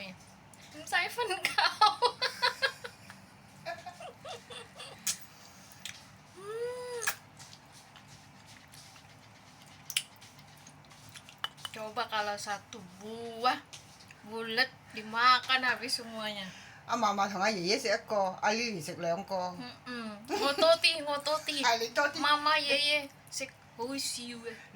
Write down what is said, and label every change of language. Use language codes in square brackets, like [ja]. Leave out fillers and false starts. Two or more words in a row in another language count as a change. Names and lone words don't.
[id] Saya pun kau. Coba kalau satu buah bulat dimakan habis semuanya. [yue] 阿嫲嫲同阿爺爺食一個，阿 Lily 食兩個。我多啲，係你多啲。媽媽爺爺食好少嘅。